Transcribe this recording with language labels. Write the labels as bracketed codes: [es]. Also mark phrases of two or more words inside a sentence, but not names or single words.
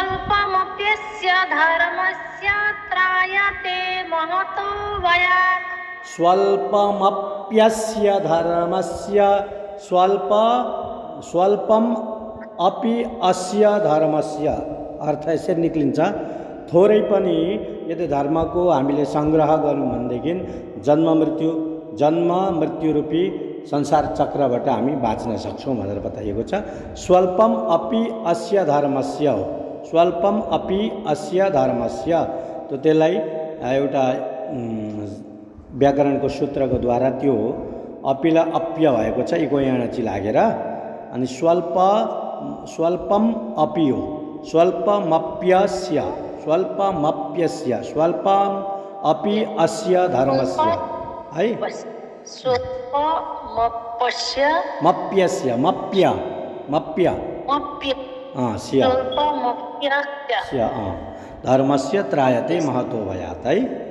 [sa] स्वल्पमप्यस्य धर्मस्य त्रायते महतो भयात् स्वल्पमप्यस्य धर्मस्य स्वल्पम अपि अस्य धर्मस्य [ne] अर्थ यसरी निक्लिन्छ थोरै पनि यदि धर्मको हामीले सङ्ग्रह गर्यौँ भनेदेखि जन्म मृत्यु रूपी संसार चक्रबाट हामी बाँच्न सक्छौँ भनेर बताइएको छ। [sa] स्वल्पम अपि अस्य धर्मस्य हो, स्वल्पम अपि अस्य धर्मस्य। [ne] त त्यसलाई एउटा व्याकरणको सूत्रको द्वारा त्यो अपिला अप्य भएको छ, [sa] इको याणची [ne] लागेर, अनि [sa] स्वल्पम अपि [ne] हो, [sa] स्वल्पमप्यस्य स्वल्पम अपि अस्य धर्मस्य [ne] है। [sa] मप्य धर्मस्य त्रायते महतो भयात् है।